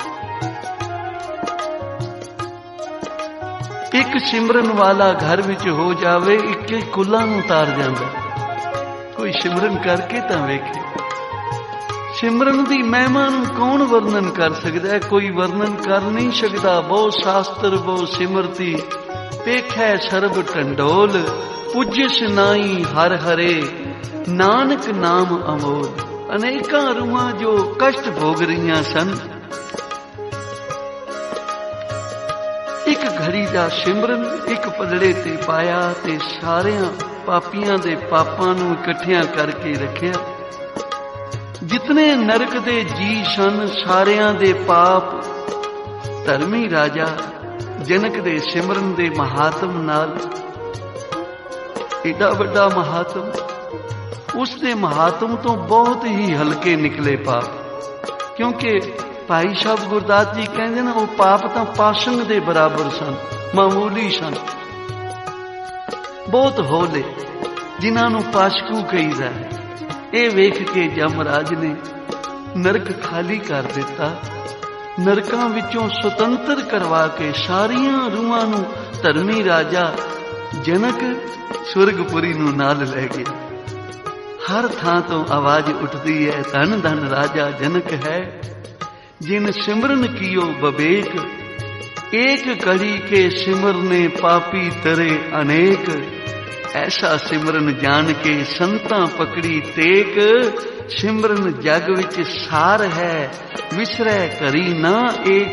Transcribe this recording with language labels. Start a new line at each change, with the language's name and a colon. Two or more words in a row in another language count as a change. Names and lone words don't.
Punjabi: ਇਕ ਸਿਮਰਨ ਵਾਲਾ ਘਰ ਵਿਚ ਹੋ ਜਾਵੇ ਇਕ ਕੁੱਲਾਂ ਨੂੰ ਤਾਰ ਜਾਂਦਾ। ਕੋਈ ਸਿਮਰਨ ਕਰਕੇ ਤਾਂ ਵੇਖੇ। ਸਿਮਰਨ ਦੀ ਮਹਿਮਾ ਨੂੰ ਕੌਣ ਵਰਣਨ ਕਰ ਸਕਦਾ ਹੈ? ਕੋਈ ਵਰਣਨ ਕਰ ਨਹੀਂ ਸਕਦਾ। ਬਹੁ ਸ਼ਾਸਤਰ ਬਹੁ ਸਿਮਰਤੀ ਪੇਖੈ ਸਰਬ ਟੰਡੋਲ। ਪੂਜਸ ਨਾਈ ਹਰ ਹਰੇ ਨਾਨਕ ਨਾਮ ਅਮੋਲ। ਅਨੇਕਾਂ ਰੂਹਾਂ ਜੋ ਕਸ਼ਟ ਭੋਗ ਰਹੀਆਂ ਸਨ ਇਕ ਘੜੀ ਦਾ ਸਿਮਰਨ ਇਕ ਪਲੜੇ ਤੇ ਪਾਇਆ ਤੇ ਸਾਰੀਆਂ ਪਾਪੀਆਂ ਦੇ ਪਾਪਾਂ ਨੂੰ ਇਕੱਠੀਆਂ ਕਰਕੇ ਰੱਖਿਆ। ਜਿਤਨੇ ਨਰਕ ਦੇ ਜੀ ਸਨ ਸਾਰੀਆਂ ਦੇ ਪਾਪ ਧਰਮੀ ਰਾਜਾ ਜਨਕ ਦੇ ਸਿਮਰਨ ਦੇ ਮਹਾਤਮ ਨਾਲ ਏਡਾ ਬੜਾ ਮਹਾਤਮ,
Hindi: उसके महात्म तो बहुत ही हल्के निकले पाप।
Punjabi: क्योंकि ਭਾਈ ਸਾਹਿਬ ਗੁਰਦਾਸ ਜੀ ਕਹਿੰਦੇ ਨਾ, ਉਹ ਪਾਪ ਤਾਂ ਪਾਸ਼ੰਗ ਦੇ ਬਰਾਬਰ ਸਨ, ਮਾਮੂਲੀ ਸਨ, ਬਹੁਤ ਹੌਲੇ, ਜਿਨ੍ਹਾਂ ਨੂੰ ਪਾਸ਼ਕੂ ਕਹੀਦਾ ਹੈ। ਇਹ ਵੇਖ ਕੇ ਜਮਰਾਜ ਨੇ ਨਰਕ ਖਾਲੀ ਕਰ ਦਿੱਤਾ। ਨਰਕਾਂ ਵਿੱਚੋਂ ਸੁਤੰਤਰ ਕਰਵਾ ਕੇ ਸਾਰੀਆਂ ਰੂਹਾਂ ਨੂੰ ਧਰਮੀ ਰਾਜਾ ਜਨਕ ਸਵਰਗਪੁਰੀ ਨੂੰ ਨਾਲ ਲੈ ਗਿਆ। ਹਰ ਥਾਂ ਤੋਂ ਆਵਾਜ਼ ਉੱਠਦੀ ਹੈ, ਧਨ ਧਨ ਰਾਜਾ ਜਨਕ ਹੈ, ਜਿਨ ਸਿਮਰਨ ਕੀਓ ਬਬੇਕ ਏਕ ਕੜੀ ਕੇ ਸਿਮਰਨੇ ਪਾਪੀ ਤਰੇ ਅਨੇਕ। ਐਸਾ ਸਿਮਰਨ ਜਾਨ ਕੇ ਸੰਤਾਂ ਪਕੜੀ ਟੇਕ ਸਿਮਰਨ ਜਗ ਵਿਚ ਸਾਰ ਹੈ ਵਿਸਰੈ ਕਰੀ ਨਾ ਏਕ।